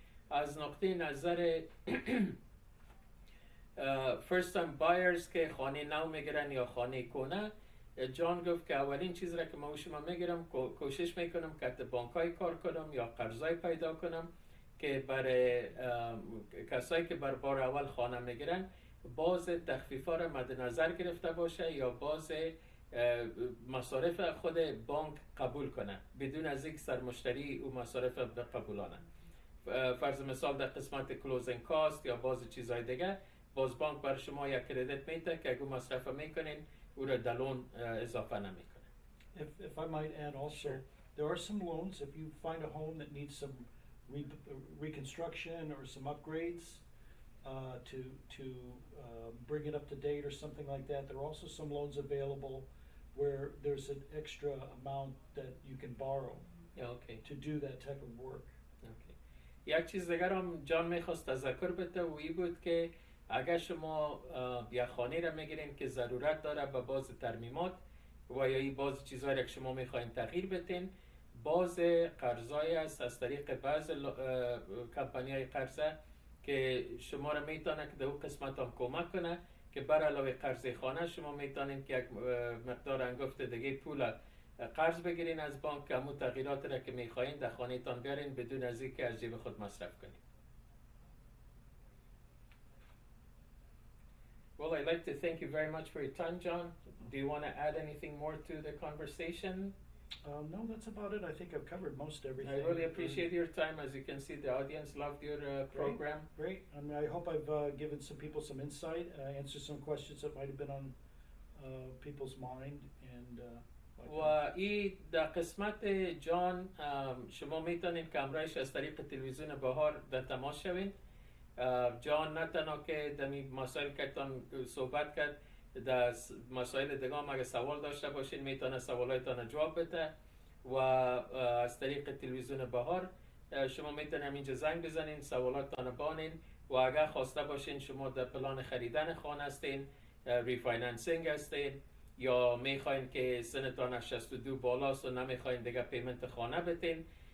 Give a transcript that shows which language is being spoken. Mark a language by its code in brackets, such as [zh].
[fa] از نقطه نظر first time buyers که خانه نو میگیرن یا خانه کنه، جان گفت که اولین چیز را که ما شما میگیرم کوشش میکنم که بانکای کار کنم یا قرضای پیدا کنم که برای کسایی که بر بار اول خانه میگیرن باز تخفیفا را مد نظر گرفته باشه یا باز مصارف خود بانک قبول کنه بدون از اینکه سرمشتری او مصارف بقبولانه. فرض مثال در قسمت کلوزینگ کاست یا باز چیزهای دیگه باز بانک بر شما یک کردیت میده که اگه مصرف میکنین او را دلون اضافه نمیکنه. [en] If I might add also, there are some loans if you find a home that needs some reconstruction or some upgrades to bring it up to date or something like that. There are also some loans available where there's an extra amount that you can borrow to do that type of work. [fa] یک چیز دیگر هم جان میخواست تذکر بده و این بود که اگر شما یک خانه را میگیرین که ضرورت داره به باز ترمیمات و یا این باز چیزهایی که شما میخواین تغییر بدین، باز قرضایی است از طریق بعض کمپانی‌های قرضه که شما را میتونه که در اون قسمت هم کمک کنه که بر علاوه قرض خانه شما میتونین که یک مقدار انگفت دیگه پول قرض بگیرین از بانک که همون تغییرات را که میخواین در خانه تان بیارین بدون از اینکه از جیب خود مصرف کنین. [en] Well, I'd like to thank you very much for your time, John. Do you want to add anything more to the conversation? No, that's about it. I think I've covered most everything. I really appreciate your time. As you can see, the audience loved your program. Great. I mean, I hope I've given some people some insight, answered some questions that might have been on people's mind, and [fa] و این در قسمت جان شما میتونید کامرایش از طریق تلویزیون بهار در تماش شوین. جان نه تنها که دمی مسائل که تان صحبت کرد، در مسائل دیگه هم اگه سوال داشته باشین میتونه سوالایتان جواب بده و از طریق تلویزیون بهار شما میتونید اینجا زنگ بزنین، سوالاتتان بانین و اگر خواسته باشین شما در پلان خریدن خانه هستین، ریفایننسینگ هستین یا میخواین که سنتان 62 بالاست و نمیخواین دیگه پیمنت خانه بتین،